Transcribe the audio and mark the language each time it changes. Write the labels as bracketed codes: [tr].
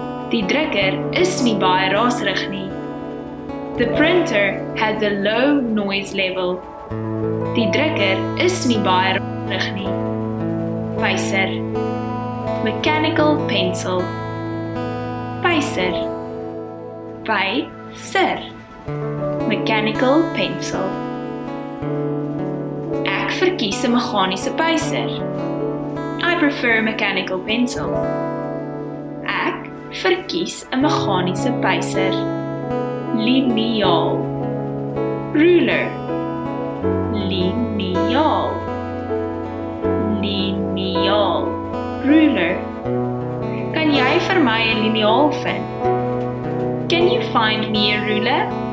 [af] Die drukker is nie baie raserig nie. [en] The printer has a low noise level. [af] Die drukker is nie baie raserig nie. Pyser. Mechanical pencil. Pyser. [en] Pyser. Mechanical pencil. [af] Ek verkies 'n meganiese pyser. [en] I prefer a mechanical pencil. [af] Ek verkies 'n meganiese pyser. Liniaal. Ruler. Liniaal. Liniaal. Ruler. Kan jy vir my 'n liniaal vind? [en] Can you find me a ruler?